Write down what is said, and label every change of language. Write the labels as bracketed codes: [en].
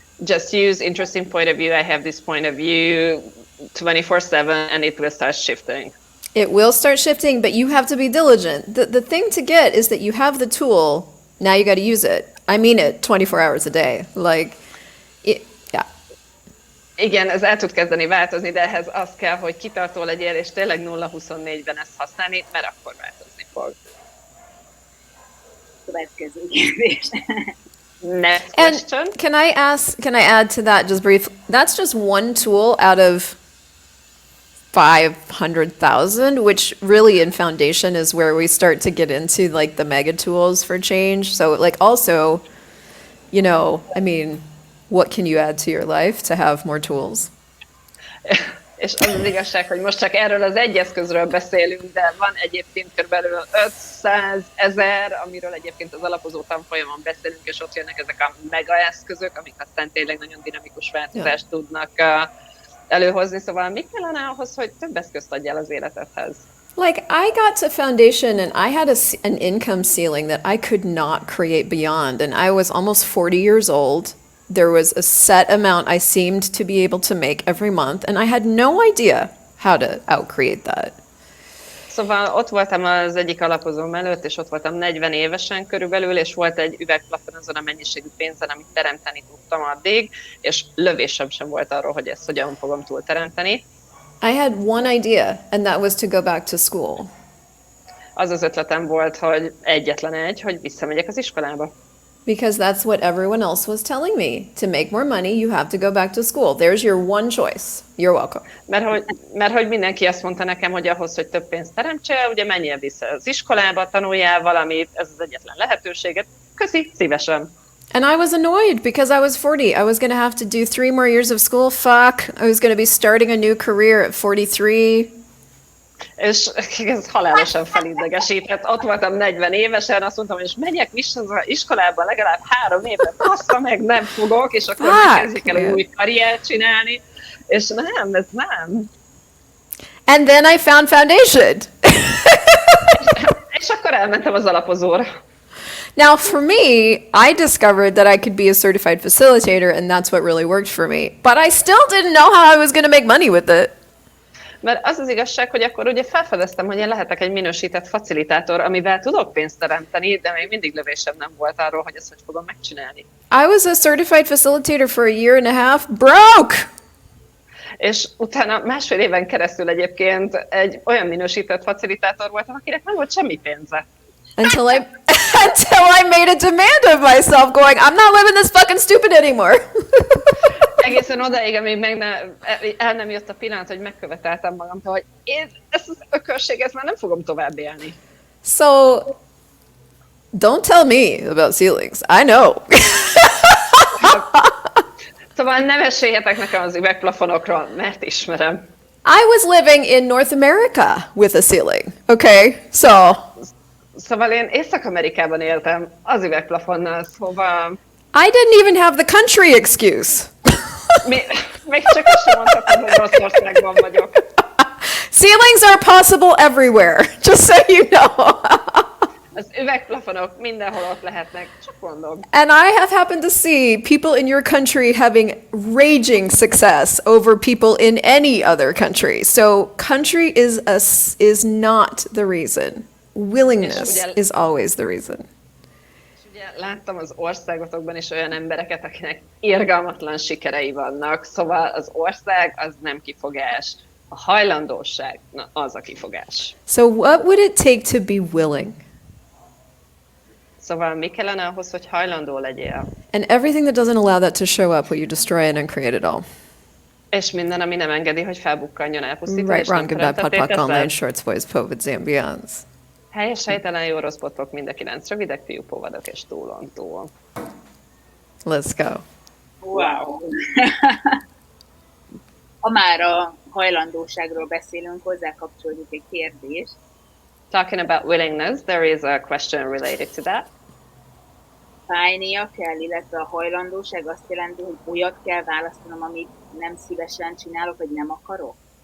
[en] Just use interesting point of view. I have this point of view 24/7 and it will start shifting. It will start shifting, but you have to be diligent. The thing to get is that you have the tool, now you got to use it. I mean it 24 hours a day. Yeah. [hu] Igen, ez el tud kezdeni változni, de ehhez az kell, hogy kitartó legyél, és tényleg 0-24-ben ezt használni, mert akkor változni fog. Következő kérdés. [en] Next And question. can I add to that just briefly? That's just one tool out of 500,000, which really in foundation is where we start to get into like the mega tools for change. So like also, you know, I mean, what can you add to your life to have more tools? [hu] És az az igazság, hogy most csak erről az egy eszközről beszélünk, de van egyébként kb. 500 000, amiről egyébként az alapozó tanfolyamon beszélünk, és ott jönnek ezek a mega eszközök, amik aztán tényleg nagyon dinamikus változást tudnak előhozni. Szóval mi kellene ahhoz, hogy több eszközt adjál az életedhez? [en] Like, I got to foundation and I had an income ceiling that I could not create beyond. And I was almost 40 years old. There was a set amount I seemed to be able to make every month. And I had no idea how to outcreate that. [hu] Szóval ott voltam az egyik alapozóm előtt, és ott voltam 40 évesen körülbelül, és volt egy üvegplafon azon a mennyiségű pénzen, amit teremteni tudtam addig, és lövésem sem volt arról, hogy ezt hogyan fogom túl teremteni. [en] I had one idea, and that was to go back to school. [hu] Az az ötletem volt, hogy egyetlen egy, hogy visszamegyek az iskolába. [en] Because that's what everyone else was telling me. To make more money, you have to go back to school. There's your one choice. You're welcome. [hu] Mert hogy mindenki azt mondta nekem, hogy ahhoz, hogy több pénzt teremtsél, ugye menjél vissza az iskolába, tanuljál valamit, ez az egyetlen lehetőséget. Köszi, szívesen. [en] And I was annoyed because I was 40. I was going to have to do 3 more years of school. Fuck. I was going to be starting a new career at 43. [hu] És ez halálosan felidegesített. Ott voltam 40 évesen, azt mondtam, hogy menjek vissza az iskolába legalább 3 évre, bassza meg, nem fogok, és akkor kezdik el új karriert csinálni. És nem, ez nem. [en] And then I found foundation. [hu] És akkor elmentem az alapozóra. [en] Now, for me, I discovered that I could be a certified facilitator, and that's what really worked for me. But I still didn't know how I was going to make money with it. [hu] Mert az az igazság, hogy akkor ugye felfedeztem, hogy én lehetek egy minősített facilitátor, amivel tudok pénzt teremteni, de még mindig lövésem nem volt arról, hogy ezt hogy fogom megcsinálni. [en] I was a certified facilitator for a year and a half, broke! [hu] És utána 1,5 éven keresztül egyébként egy olyan minősített facilitátor voltam, akinek nem volt semmi pénze. [en] Until I made a demand of myself, going, I'm not living this fucking stupid anymore. [hu] Egészen odaig, amíg el nem jött a pillanat, hogy megköveteltem magamtól, hogy én ezt az ökörséget már nem fogom tovább élni. [en] So, don't tell me about ceilings. I know. [hu] Szóval ne meséljetek nekem az üvegplafonokról, mert ismerem. [en] I was living in North America with a ceiling. Okay, so... [hu] Szóval én Észak-Amerikában éltem az üvegplafonnal, szóval... [en] I didn't even have the country excuse. [hu] Még csak azt sem mondhatom, hogy rossz országban vagyok. [en] Ceilings are possible everywhere, just so you know. [hu] Az üvegplafonok mindenhol ott lehetnek, csak mondom. [en] And I have happened to see people in your country having raging success over people in any other country. So country is not the reason. Willingness is always the reason. [hu] Ugye láttam az országotokban is olyan embereket, akinek irgalmatlan sikerei vannak, szóval az ország az nem kifogás. A hajlandóság, na az a kifogás. [en] So what would it take to be willing? [hu] Szóval mi kellene ahhoz, hogy hajlandó legyél? [en] And everything that doesn't allow that to show up, will you destroy it and create it all? [hu] És minden, ami nem engedi, hogy felbukkanjon, elpusztítva, [en] Right, [hu] és nem [en] wrong, good, bad, pod, pod, [hu] teremtetté [en] online, [hu] teszed. [en] shorts, boys, povids, and beyonds. [hu] Helyes, helytelen, jó, rossz, botok, mind a 9 rövidek, fiú, povadok és túlon túl. [en] Let's go. Wow. [hu] Ha már a hajlandóságról beszélünk, hozzá kapcsolódik egy kérdés. [en] Talking about willingness, there is a question related to that. [hu] Fájnia kell, illetve a hajlandóság azt jelenti, hogy olyat kell választanom, amit nem szívesen csinálok, vagy nem akarok?